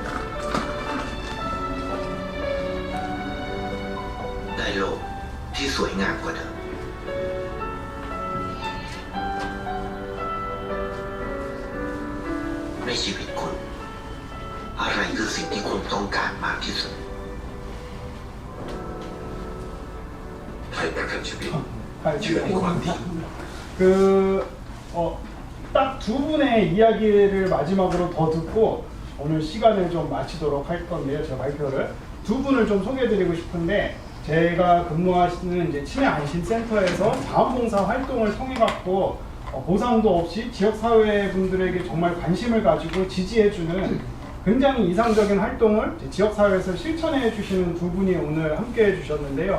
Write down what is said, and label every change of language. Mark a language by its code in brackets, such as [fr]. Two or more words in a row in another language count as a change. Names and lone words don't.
[th] ได้โลกที่สวยงามกว่าเดิม ในชีวิตคุณ อะไรคือสิ่งที่คุณต้องการมากที่สุด ให้ประกันชีวิต เชื่อในความดี [ko] 딱 두 분의 이야기를 마지막으로 더 듣고 오늘 시간을 좀 마치도록 할 건데요. 제가 발표를 두 분을 좀 소개해드리고 싶은데 제가 근무하시는 이제 치매안심센터에서 자원봉사 활동을 통해 갖고 보상도 없이 지역사회 분들에게 정말 관심을 가지고 지지해주는 굉장히 이상적인 활동을 지역사회에서 실천해 주시는 두 분이 오늘 함께 해주셨는데요.